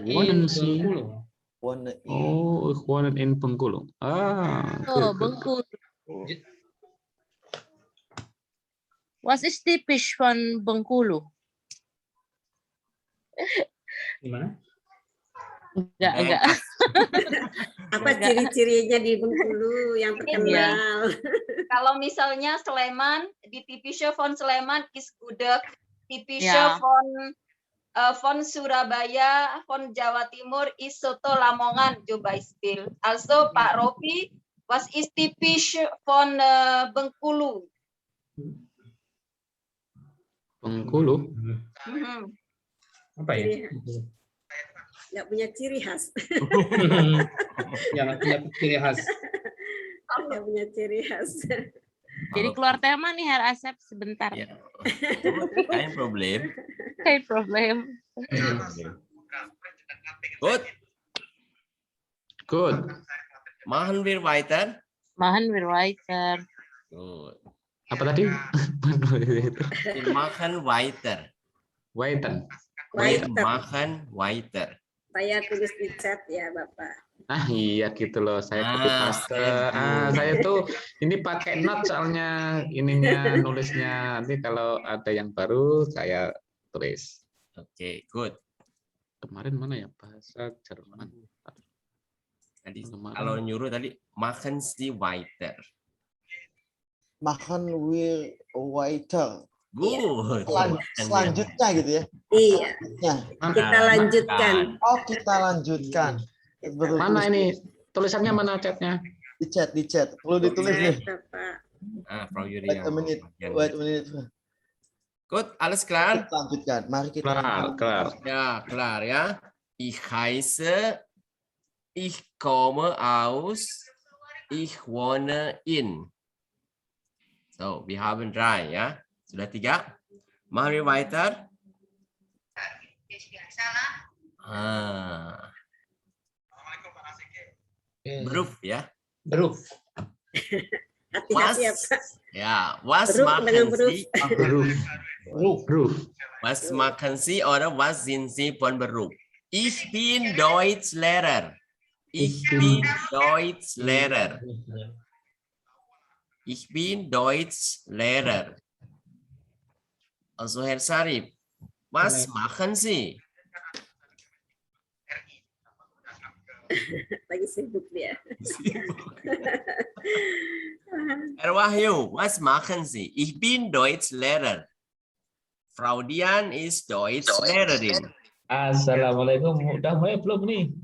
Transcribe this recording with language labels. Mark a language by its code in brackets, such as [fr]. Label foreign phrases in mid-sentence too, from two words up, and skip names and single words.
[de] Wohnen in Sie? [id] Bengkulu. [de] Oh, ich wohne in Bengkulu. [id] Oh, Bengkulu. [de] Was ist typisch von Bengkulu? [id] Gimana? Enggak. Apa ciri-cirinya di Bengkulu yang terkenal? Kalau misalnya Sleman, [de] die typische von Sleman ist gudeg, typische Ja. von Surabaya, von Jawa Timur ist soto Lamongan, zum Beispiel. Also Pak Rofi, was ist typisch von Bengkulu? [id] Bengkulu. Apa ya? Nggak punya ciri khas. Yang punya ciri khas. Nggak punya ciri khas. Jadi keluar tema nih, Herr Asep, sebentar. Ya. [de] Kein Problem. Kein Problem. Good. Machen wir weiter? Machen wir weiter. Good. [id] Apa tadi? [de] Wir machen weiter. Weiter. Machen weiter. [id] Saya tulis di chat ya, Bapak. Iya gitu loh, saya [en] copy paste. [id] Saya tuh ini pakai note soalnya ininya nulisnya. Nanti kalau ada yang baru saya tulis. Oke, good. Kemarin mana ya bahasa Jerman? Tadi kalau nyuruh tadi [de] machen Sie weiter. Machen wir weiter. Good. [id] Selanjutnya gitu ya. Iya. Ya. Kita lanjutkan. Oh, kita lanjutkan. Mana ini tulisannya, mana chatnya? Di chat. Perlu ditulis nih. Frau Yuri [en] Wait a minute. [de] Good, alles klar? [id] Kita lanjutkan. Mari kita. [de] Klar. Ja, klar ya. Ich heiße, ich komme aus, ich wohne in. So, wir haben 3 ya. Sudah 3. Machen wir weiter. Beruf ya. Beruf. [id] Hati-hati ya, Pak. Ya, [de] was Beruf machen [id] dengan beruf. [de] Sie? Beruf. Was machen Sie oder was sind Sie von Beruf? Ich bin Deutschlehrer. Ich bin Deutschlehrer. Ich bin Deutschlehrer. Also Herr Sarip, was machen Sie? [id] Lagi sibuk dia. [de] Herr Wahyu, was machen Sie? Ich bin Deutschlehrer. Frau Dian ist Deutschlehrerin. [id] Assalamualaikum. Udah mulai belum nih?